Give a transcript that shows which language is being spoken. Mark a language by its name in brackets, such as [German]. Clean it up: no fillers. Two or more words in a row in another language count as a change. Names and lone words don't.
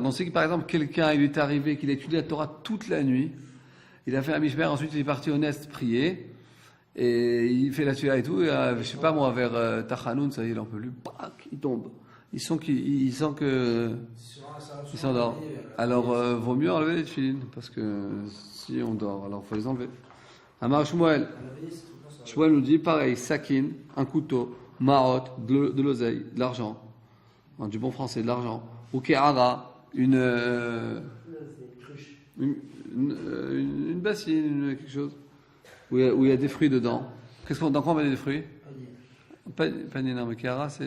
[French] Donc c'est que par exemple quelqu'un, il lui est arrivé qu'il a étudié la Torah toute la nuit, il a fait un mishmer, ensuite il est parti au nest prier, et il fait la tefila et tout, et je sais pas moi, vers Tachanoun, ça y est, il en peut plus, il tombe. Il sent qu'il s'endort. Alors, vaut mieux enlever les tefilines, parce que si on dort, alors il faut les enlever. [Hebrew] אמר שמואל. [French] Shmuel nous dit, pareil, sakin, un couteau, marot, de l'oseille, de l'argent, du bon français, de l'argent, ou ke'ara, une bassine, quelque chose, où il y a des fruits dedans. Dans quoi on met des fruits? Panier, non, mais ke'ara, c'est...